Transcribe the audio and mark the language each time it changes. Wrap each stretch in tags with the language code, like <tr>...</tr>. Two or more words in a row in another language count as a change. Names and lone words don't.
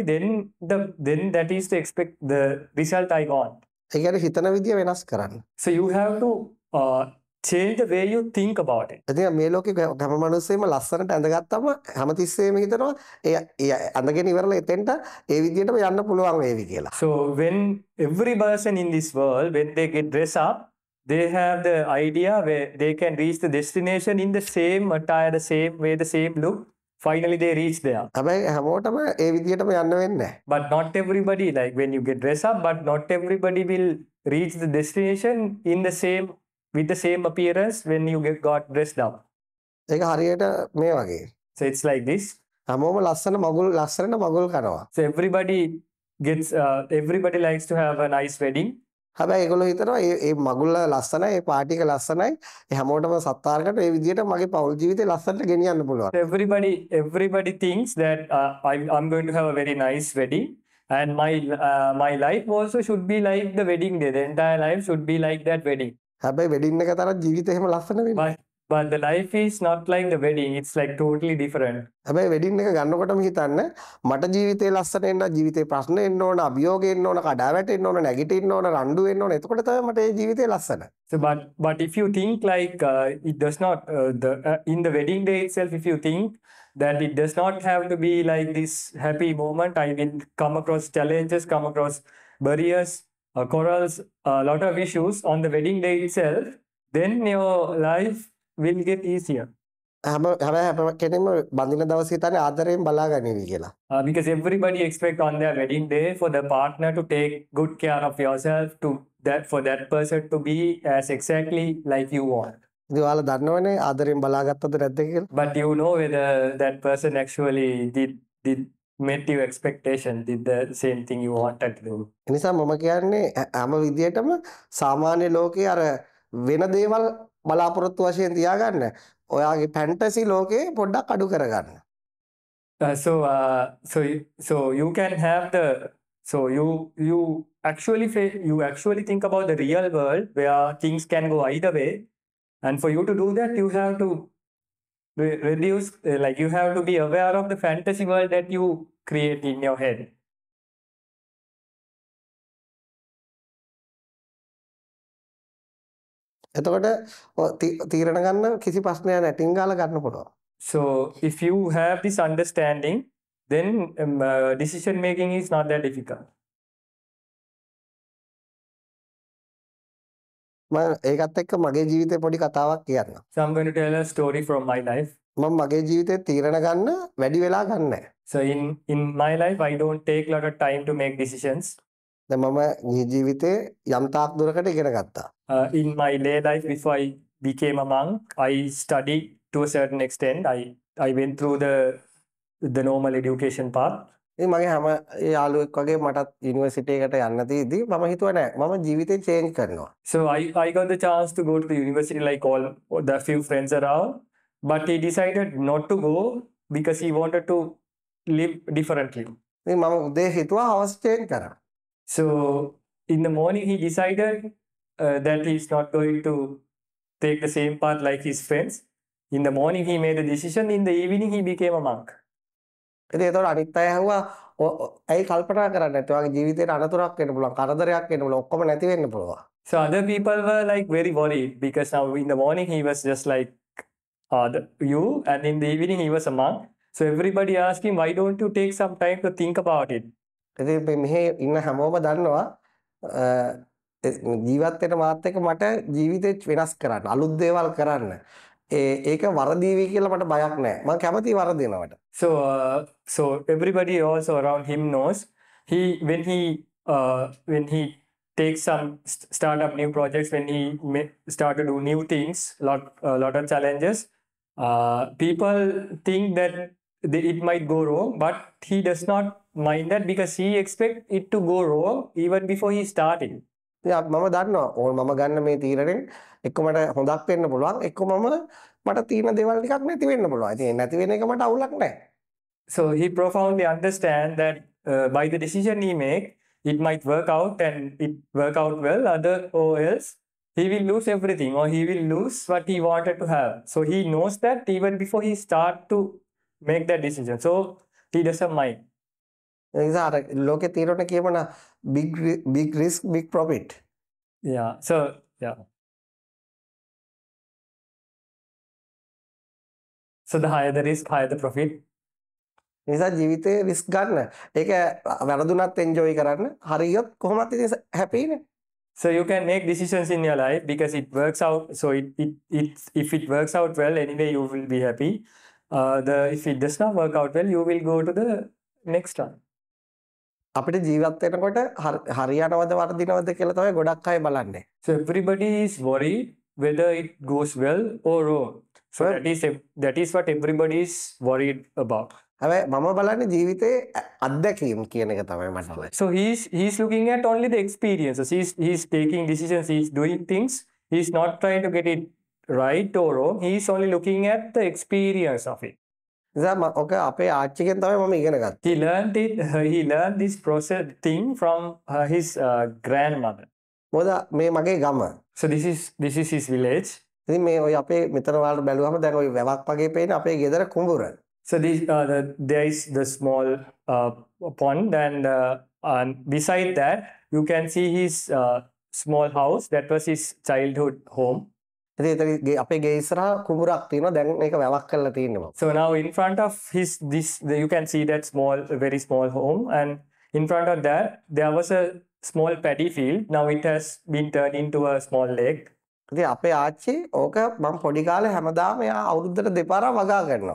<en>Then that is the result I want.</en> <si>ඒ කියන්නේ හිතන විදිය වෙනස් කරන්න.</si> <en>So you have to change the way you think about it.</en> <si>ඉතින් මේ ලෝකේ හැම මිනිස්සෙම ලස්සනට ඇඳගත්තම හැමතිස්සෙම හිතනවා ඒ ඇඳගෙන ඉවරලා එතෙන්ට ඒ විදියටම යන්න පුළුවන් වේවි කියලා.</si> <en>So when every person in this world, when they get dressed up, they have the idea where they can reach the destination in the same attire, the same way, the same look. Finally, they reach there.</en> <si>හැබැයි හැමෝටම ඒ විදිහටම යන්න වෙන්නේ නැහැ.</si> <en>But not everybody, like when you get dressed up, but not everybody will reach the destination in the same, with the same appearance when you got dressed up.</en> <si>ඒක හරියට මේ වගේ.</si> <en>So it's like this.</en> <si>හැමෝම ලස්සනට මගුල් කනවා.</si> <en>So everybody likes to have a nice wedding.</en> <si>හැබැයි ඒගොල්ලෝ හිතනවා මේ මගුල ලස්සනයි, මේ පාටි එක ලස්සනයි. ඒ හැමෝටම සත්කාරකට මේ විදිහට මගේ පෞල් ජීවිතේ ලස්සනට ගෙනියන්න පුළුවන්.</si> <en>So everybody thinks that I'm going to have a very nice wedding, and my life also should be like the wedding day. The entire life should be like that wedding.</en> <si>හැබැයි වෙඩින් එක තරම් ජීවිතේ එහෙම ලස්සන වෙන්නේ.</si> <en>But the life is not like the wedding. It's like totally different.</en> <si>හැබැයි වෙඩින් එක ගන්නකොටම හිතන්න මට ජීවිතේ ලස්සන වෙන්න, ජීවිතේ ප්‍රශ්න එන්න ඕන, අභියෝග එන්න ඕන, කඩාවැටෙන්න ඕන, නැගිටින්න ඕන, රණ්ඩු වෙන්න ඕන. එතකොට තමයි මට මේ ජීවිතේ ලස්සන.</si> <en>So but if you think like it does not in the wedding day itself, if you think that it does not have to be like this happy moment, I will come across challenges, come across barriers, quarrels, a lot of issues on the wedding day itself, then your life will get easier.</en> <si>හැම කෙනෙක්ම බඳින දවසේ හිතන්නේ ආදරයෙන් බලාගනිවි කියලා.</si> <en>Because everybody expect on their wedding day for the partner to take good care of yourself, for that person to be as exactly like you want.</en> <si>ඉතින් ඔයාලා දන්නවනේ ආදරයෙන් බලාගත්තද නැද්ද කියලා.</si> <en>But you know whether that person actually did met your expectation, did the same thing you wanted to do.</en> <si>ඒ නිසා මම කියන්නේ හැම විදියටම සාමාන්‍ය ලෝකේ අර වෙන දේවල් බලාපොරොත්තු වශයෙන් තියාගන්න. ඔයාගේ ෆැන්ටසි ලෝකේ පොඩ්ඩක් අඩු කරගන්න.</si> <en>So you can have you actually think about the real world where things can go either way, and for you to do that you have to reduce, like you have to be aware of the fantasy world that you create in your head.</en> <si>එතකොට තීරණ ගන්න කිසි ප්‍රශ්නයක් නැහැ. ටින් ගාලා ගන්න පුළුවන්.</si> <en>So if you have this understanding, then decision making is not that difficult.</en> <si>මම ඒකත් එක්ක මගේ ජීවිතේ පොඩි කතාවක් කියන්නම්.</si> <en>So I'm going to tell a story from my life.</en> <si>මම මගේ ජීවිතේ තීරණ ගන්න වැඩි වෙලා ගන්න නැහැ.</si> <en>So in my life I don't take a lot of time to make decisions.</en> <si>දැන් මම ජීවිතේ යම් තාක් දුරකට ඉගෙන ගත්තා.</si> <en>In my lay life, before I became a monk, I studied to a certain extent. I went through the normal education path.</en> <si>ඉතින් මගේ හැම යාළුවෙක් වගේ මටත් යුනිවර්සිටි එකට යන්න තියදී මම හිතුවා නෑ මම ජීවිතේ චේන්ජ් කරනවා.</si> <en>So I got the chance to go to the university like all the few friends around, but he decided not to go because he wanted to live differently.</en> <si>ඉතින් මම උදේ හිතුවා හවස චේන්ජ් කරා.</si> <en>So in the morning he decided that he's not going to take the same path like his friends. In the morning he made a decision, in the evening he became a monk.</en> <si>ඉතින් ඒතකොට අනිත් අය ඇහුවා ඇයි කල්පනා කරන්නේ නැත්තේ? ඔයාගේ ජීවිතේට අනතුරක් වෙන්න පුළුවන්, කරදරයක් වෙන්න පුළුවන්, ඔක්කොම නැති වෙන්න පුළුවන්.</si> <en>So other people were like very worried because now in the morning he was just like you, and in the evening he was a monk. So everybody asked him, why don't you take some time to think about it?</en> <si>ඉතින් මෙහි ඉන්න හැමෝම දන්නවා ජීවත් වෙන මාත් එක්ක මට ජීවිතේ වෙනස් කරන්න, අලුත් දේවල් කරන්න. ඒක වරදීවි කියලා මට බයක් නැහැ. මම කැමතියි වරදිනවට.</si> <en>So everybody also around him knows when he takes some start up new projects, when he start to do new things, lot of challenges, people think that it might go wrong, but he does not mind that because he expects it to go wrong even before he started.</en> <si>මම දන්නවා ඕන මම ගන්න මේ තීරණයෙන් එක්ක මට හොඳක් වෙන්න පුළුවන්, එක්ක මට තියෙන දේවල් ටිකක් නැති වෙන්න පුළුවන්. ඉතින් නැති වෙන එක මට අවුලක් නැහැ.</si> <en>So he profoundly understands that by the decision he make, it might work out and it work out well, or else he will lose everything or he will lose what he wanted to have. So he knows that even before he start to make that decision. So he doesn't mind.</en> <si>ඒ නිසා අර ලෝකේ තීරණ කියමන</si> <en>big risk big profit. Yeah. So the higher the risk, higher the profit.</en> <si>ඒ නිසා ජීවිතේ රිස්ක් ගන්න. ඒක වැරදුනත් එන්ජොයි කරන්න. හරියොත් කොහොමත් ඉතින් හැපිනේ.</si> <en>So you can make decisions in your life because it works out. So if it works out well, anyway, you will be happy. If it does not work out well, you will go to the next one.</en> <si>අපිට ජීවත් වෙනකොට හරියනවද වර්ධිනවද කියලා තමයි ගොඩක් අය බලන්නේ.</si> <en>So everybody is worried whether it goes well or wrong. So that is what everybody is worried about.</en> <si>හැබැයි මම බලන්නේ ජීවිතේ අත්දැකීම් කියන එක තමයි මට.</si> <en>So he's looking at only the experiences. He's taking decisions. He's doing things. He's not trying to get it right or wrong. He's only looking at the experience of it.</en> <si>ඔක අපේ ආච්චිගෙන් තමයි මම ඉගෙන ගත්තේ.</si> <en>He learned this process thing from his grandmother.</en> <si>මොකද මේ මගේ ගම.</si> <en>So this is his village.</en> <si>ඉතින් මේ ඔය අපේ මෙතන වලට බැලුවම දැන් ඔය වැවක් වගේ පේන අපේ ගෙදර කුඹුර.</si> <en>So there is the small pond and beside that you can see his small house. That was his childhood home.</en> <si>ඉතින් අපේ ගේ ඉස්සරහා කුඹුරක් තියෙනවා. දැන් මේක වැවක් කරලා තියෙනවා.</si> <en>So now in front of you can see that very small home, and in front of that there was a small paddy field. Now it has been turned into a small lake.</en> <si>ඉතින් අපේ ආච්චි ඕක මම පොඩි කාලේ හැමදාම එයා අවුරුද්දට දෙපාරක් වගා කරනවා.</si>